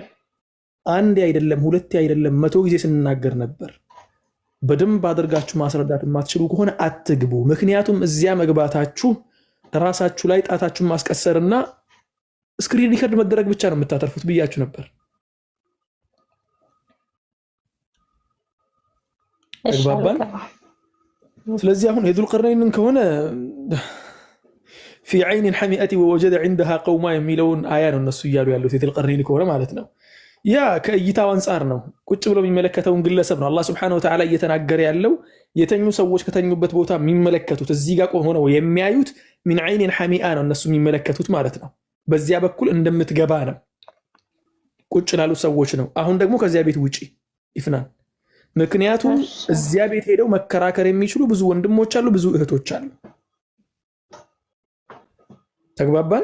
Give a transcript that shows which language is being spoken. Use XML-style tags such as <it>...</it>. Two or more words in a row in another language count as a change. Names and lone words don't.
<am>አንዴ አይደለም ሁለቴ አይደለም 100 ጊዜ ስንናገር ነበር። በደንብ አድርጋችሁ ማስረዳት የማትችሉ ከሆነ አትግቡ። ምክንያቱም እዚያ መግባታችሁ ራሳችሁ ላይ ጣታችሁን ማስቀሰርና</am> <en>screen record</en> <am>መደረግ ብቻ ነው የምታተርፉት ብያችሁ ነበር። ተግባባን? ስለዚህ አሁን የዙል ቀርነይንን ከሆነ</am> <ar>في عين حمئة ووجد عندها قوما</ar> <am>የሚለውን አያ ነው እነሱ እያሉ ያሉት የዙል ቀርነይን ከሆነ ማለት ነው። ያ ከእይታው አንፃር ነው። ቁጭ ብሎ የሚመለከተውን ግለሰብ ነው አላህ</am> <ar>سبحانه وتعالى</ar> <am>እየተናገረ ያለው። የተኙ ሰዎች ከተኙበት ቦታ የሚመለከቱት እዚህ ጋር ሆነው የሚያዩት</am> <ar>من عين حمئة</ar> <am>ነው እነሱ የሚመለከቱት ማለት ነው። በዚያ በኩል እንደምትገባ ነው ቁጭ ላሉ ሰዎች ነው። አሁን ደግሞ ከዚያ ቤት ውጪ ይፍናን። ምክንያቱም እዚያ ቤት ሄደው መከራከር የሚችሉ ብዙ ወንድሞች አሉ፣ ብዙ እህቶች አሉ። ተግባባን?</am>